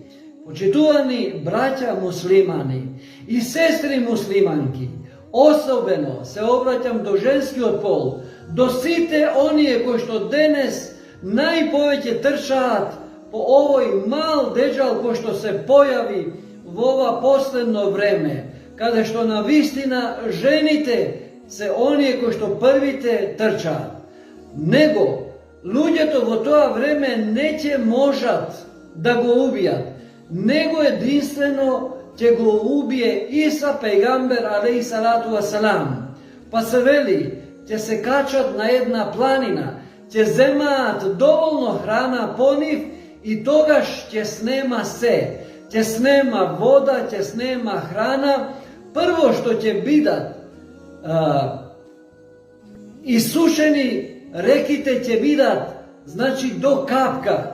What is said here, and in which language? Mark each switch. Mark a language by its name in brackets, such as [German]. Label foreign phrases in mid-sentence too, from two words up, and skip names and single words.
[Macedonian] Почитувани браќа муслимани и сестри муслиманки, особено се обраќам до женскиот пол, до сите оние кои што денес најповеќе трчаат по овој мал деџал кој што се појави во ова последно време, каде што навистина жените се оние кои што првите трчаат. Него, луѓето во тоа време не ќе можат да го убијат. Него единствено ќе го убие Иса пејгамбер [Arabic] عليه الصلاة والسلام. [Macedonian] Па се вели, ќе се качат на една планина, ќе земаат доволно храна по нив и тогаш ќе снема се. Ќе снема вода, ќе снема храна. Прво што ќе бидат исушени реките ќе бидат, значи, до капка.